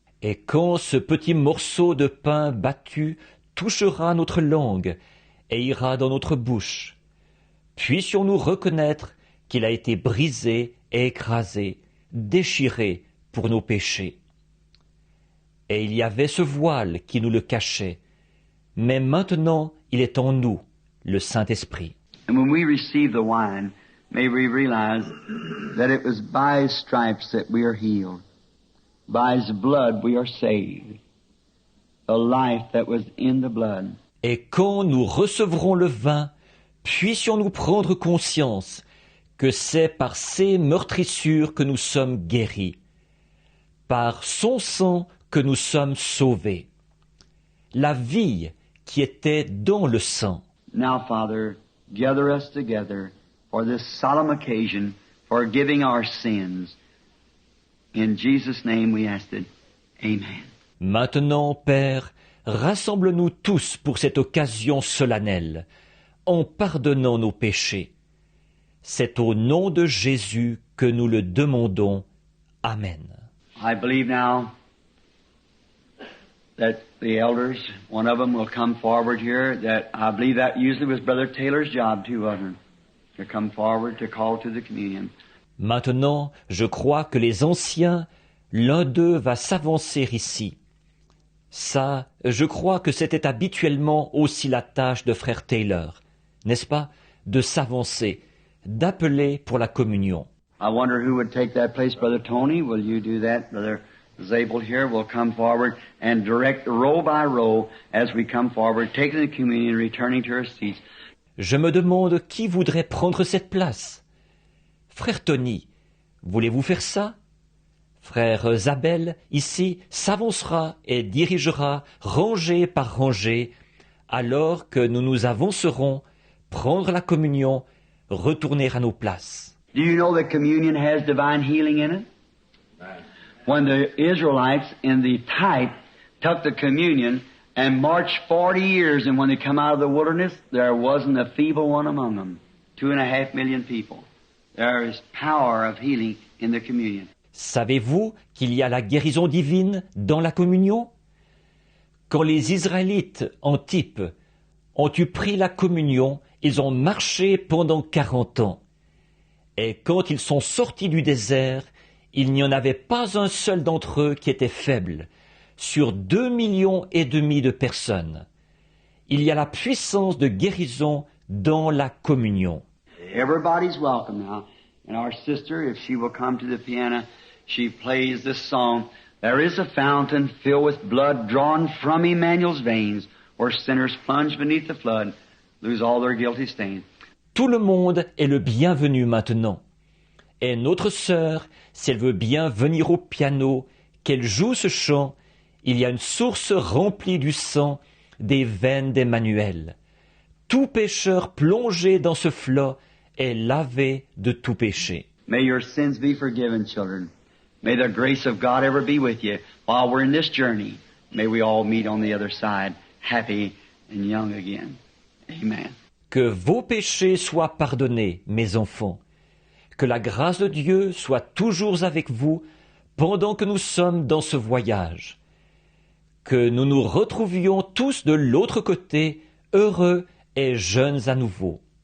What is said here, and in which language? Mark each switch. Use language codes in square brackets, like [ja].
[fr] Et quand ce petit morceau de pain battu touchera notre langue et ira dans notre bouche, puissions-nous reconnaître qu'il a été brisé et écrasé, déchiré pour nos péchés. Et il y avait ce voile qui nous le cachait, mais maintenant il est en nous, le Saint-Esprit. [en] And when we receive the wine, may we realize that it was by his stripes that we are healed. By his blood we are saved. The life that was in the blood. [fr] Et quand nous recevrons le vin, puissions-nous prendre conscience que c'est par ses meurtrissures que nous sommes guéris, par son sang que nous sommes sauvés. La vie qui était dans le sang. [en] Now, Father, gather us together for this solemn occasion, forgiving our sins. In Jesus' name we ask it. Amen. [fr] Maintenant, Père, rassemble-nous tous pour cette occasion solennelle, en pardonnant nos péchés. C'est au nom de Jésus que nous le demandons. Amen. [en] I believe now that the elders, one of them will come forward here, that I believe that usually was Brother Taylor's job too, wasn't it? To come forward to call to the communion. [fr] Maintenant, je crois que les anciens, l'un d'eux va s'avancer ici. Ça, je crois que c'était habituellement aussi la tâche de frère Taylor, n'est-ce pas, de s'avancer, d'appeler pour la communion. [en] I wonder who would take that place. Brother Tony, will you do that? Brother Zabel here will come forward and direct row by row as we come forward, taking the communion, returning to our seats. [fr] Je me demande qui voudrait prendre cette place. Frère Tony, voulez-vous faire ça? Frère Zabel, ici, s'avancera et dirigera rangée par rangée, alors que nous nous avancerons, prendre la communion, retourner à nos places. [en] Do you know that communion has divine healing in it? When the Israelites in the type took the communion and marched 40 years, and when they come out of the wilderness, there wasn't a feeble one among them. 2.5 million people. There is power of healing in the communion. [fr] Savez-vous qu'il y a la guérison divine dans la communion? Quand les Israélites, en type, ont eu pris la communion, ils ont marché pendant 40 ans. Et quand ils sont sortis du désert, il n'y en avait pas un seul d'entre eux qui était faible, sur 2,5 millions de personnes. Il y a la puissance de guérison dans la communion. [en] Everybody's welcome now. And our sister, if she will come to the piano, she plays this song. There is a fountain filled with blood drawn from Emmanuel's veins, where sinners plunge beneath the flood, lose all their guilty stain. [fr] Tout le monde est le bienvenu maintenant. Et notre sœur, si elle veut bien venir au piano, qu'elle joue ce chant, il y a une source remplie du sang des veines d'Emmanuel. Tout pécheur plongé dans ce flot est lavé de tout péché. [en] May your sins be forgiven, children. May the grace of God ever be with you while we're in this journey. May we all meet on the other side, happy and young again. Amen. [fr] Que vos péchés soient pardonnés, mes enfants. Que la grâce de Dieu soit toujours avec vous pendant que nous sommes dans ce voyage. Que nous nous retrouvions tous de l'autre côté, heureux et jeunes à nouveau.